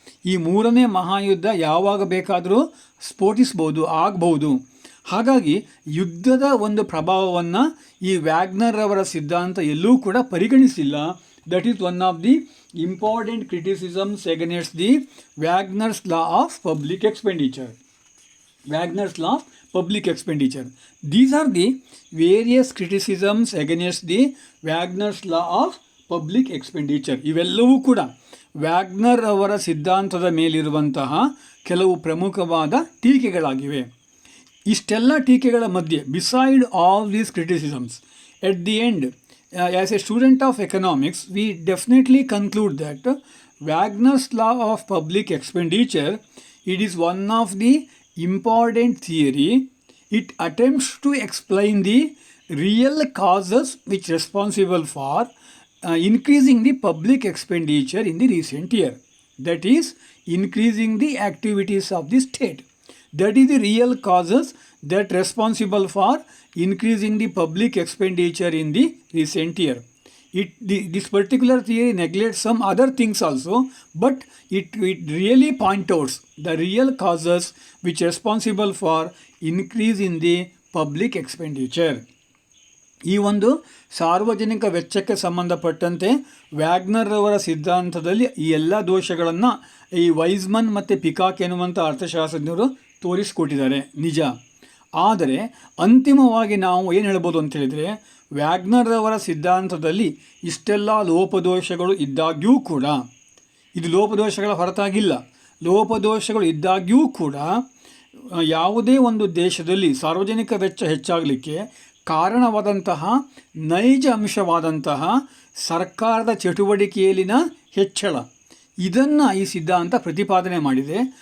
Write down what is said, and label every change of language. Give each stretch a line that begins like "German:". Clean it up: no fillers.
Kannada: ಈ 3ನೇ ಮಹಾಯುದ್ಧ ಯಾವಾಗ ಬೇಕಾದರೂ ಸ್ಫೋಟಿಸ್ಬೋದು, ಆಗಬಹುದು. ಹಾಗಾಗಿ ಯುದ್ಧದ ಒಂದು ಪ್ರಭಾವವನ್ನು ಈ ವ್ಯಾಗ್ನರ್ ಅವರ ಸಿದ್ಧಾಂತ ಎಲ್ಲೂ ಕೂಡ ಪರಿಗಣಿಸಿಲ್ಲ.
English: That is one of the important criticisms against the Wagner's law of public expenditure. Wagner's law of public expenditure. These are the various criticisms against the Wagner's law of public expenditure.
Kannada: ಇವೆಲ್ಲವೂ ಕೂಡ WagonR ಅವರ ಸಿದ್ಧಾಂತದ ಮೇಲಿರುವಂತಹ ಕೆಲವು ಪ್ರಮುಖವಾದ ಟೀಕೆಗಳಾಗಿವೆ. ಇಷ್ಟೆಲ್ಲ ಟೀಕೆಗಳ ಮಧ್ಯೆ,
English: beside all these criticisms, at the end, as a student of economics, we definitely conclude that Wagner's law of public expenditure, it is one of the important theory. It attempts to explain the real causes which responsible for increasing the public expenditure in the recent year. That is, increasing the activities of the state. That is the real causes that responsible for increasing the public expenditure in the recent year. This particular theory neglects some other things also, but it really points out the real causes which are responsible for increase in the public expenditure.
Kannada: ಈ ಒಂದು ಸಾರ್ವಜನಿಕ ವೆಚ್ಚಕ್ಕೆ ಸಂಬಂಧಪಟ್ಟಂತೆ WagonR ಅವರ ಸಿದ್ಧಾಂತದಲ್ಲಿ ಈ ಎಲ್ಲ ದೋಷಗಳನ್ನು ಈ ವೈಸ್ಮನ್ ಮತ್ತು ಪಿಕಾಕ್ ಎನ್ನುವಂಥ ಅರ್ಥಶಾಸ್ತ್ರಜ್ಞರು ತೋರಿಸಿಕೊಟ್ಟಿದ್ದಾರೆ, ನಿಜ. ಆದರೆ ಅಂತಿಮವಾಗಿ ನಾವು ಏನು ಹೇಳ್ಬೋದು ಅಂತ ಹೇಳಿದರೆ, ವ್ಯಾಗ್ನರ್ ಅವರ ಸಿದ್ಧಾಂತದಲ್ಲಿ ಇಷ್ಟೆಲ್ಲ ಲೋಪದೋಷಗಳು ಇದ್ದಾಗ್ಯೂ ಕೂಡ, ಇದು ಲೋಪದೋಷಗಳ ಹೊರತಾಗಿಲ್ಲ, ಲೋಪದೋಷಗಳು ಇದ್ದಾಗ್ಯೂ ಕೂಡ ಯಾವುದೇ ಒಂದು ದೇಶದಲ್ಲಿ ಸಾರ್ವಜನಿಕ ವೆಚ್ಚ ಹೆಚ್ಚಾಗಲಿಕ್ಕೆ ಕಾರಣವಾದಂತಹ ನೈಜ ಅಂಶವಾದಂತಹ ಸರ್ಕಾರದ ಚಟುವಟಿಕೆಯಲ್ಲಿನ ಹೆಚ್ಚಳ, ಇದನ್ನು ಈ ಸಿದ್ಧಾಂತ ಪ್ರತಿಪಾದನೆ ಮಾಡಿದೆ.